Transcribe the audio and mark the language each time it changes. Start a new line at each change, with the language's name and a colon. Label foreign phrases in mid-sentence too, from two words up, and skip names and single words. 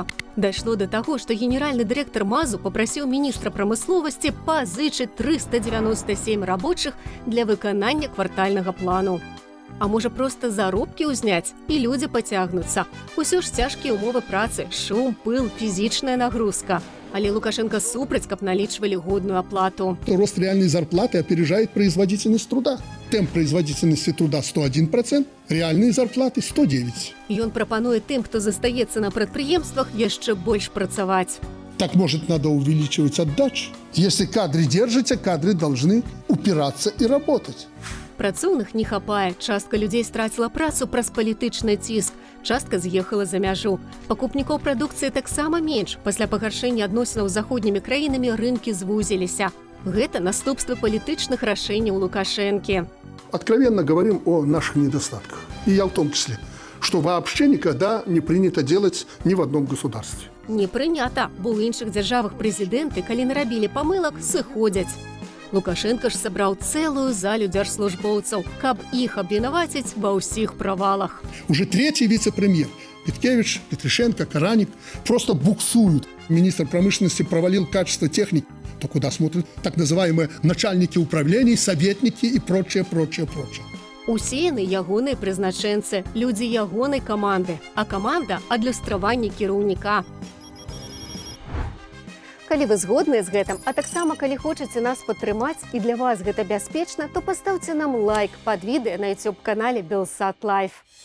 Belarusian: Дайшло да таго, што генеральны дырэктар МАЗу папрасіў міністра прамысловасці пазычыць 397 рабочых для выканання квартальнага плану. А можа, проста заробкі ўзняць, і людзі пацягнуцца. Усё ж цяжкія ўмовы працы, шум, пыл, фізічная нагрузка. Але Лукашенко супраць, каб налічвалі годную аплату.
Russian: Рост реальной зарплаты опережает производительность труда. Темп производительности труда 101%, реальные зарплаты 109%.
Belarusian: Ён прапануе тым, хто застаецца на прадпрыемствах, яшчэ больш працаваць.
Russian: Так, может, надо увеличивать отдачу? Если кадры держите, кадры должны упираться и работать.
Belarusian: Працоўных не хапае, частка людзей страціла працу праз палітычны ціск, частка з'ехала за мяжу. Пакупнікоў прадукцыі таксама менш. Пасля пагаршэння адносінаў з заходнімі краінамі рынкі звузіліся. Гэта наступствы палітычных рашэнняў Лукашэнкі.
Russian: Откровенно говорим о наших недостатках. И я в том числе, что вообще никогда не принято делать ни в одном государстве.
Belarusian: Не прынята, бо ў іншых дзяржавах прэзідэнты, калі нарабілі памылак, сыходзяць. Лукашенко ж сабраў цэлую залю дзяржслужбоўцаў, каб іх абвінаваціць ва ўсіх правалах.
Russian: Уже третий вице-премьер Петкевич, Петришенко, Караник просто буксуют. Министр промышленности провалил качество техники. То куда смотрят так называемые начальники управлений, советники и прочее.
Belarusian: Усеяны ягоныя прызначэнцы, людзі ягонай каманды, а каманда – адлюстраванне кіраўніка. Калі вы згодныя з гэтым, а таксама калі хочаце нас падтрымаць і для вас гэта бяспечна, то пастаўце нам лайк пад відэа на YouTube-канале Белсат Лайф.